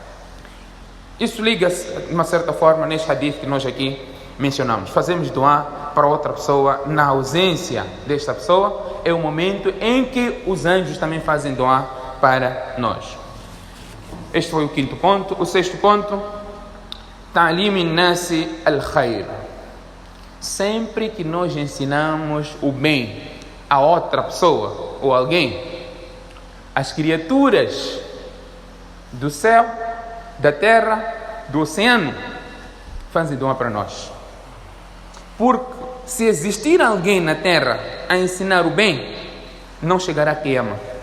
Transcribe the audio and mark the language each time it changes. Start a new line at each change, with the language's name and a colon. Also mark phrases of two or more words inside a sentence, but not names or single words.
Portuguese: Isso liga-se de uma certa forma neste hadith que nós aqui mencionamos. Fazemos dua para outra pessoa na ausência desta pessoa, é o momento em que os anjos também fazem dua para nós. Este foi o quinto ponto. O sexto ponto,
Arabic: تعليم الناس الخير.
Portuguese: Sempre que nós ensinamos o bem a outra pessoa ou alguém, as criaturas do céu, da terra, do oceano, fazem dua para nós. Porque se existir alguém na terra a ensinar o bem, não chegará a Qiyamah.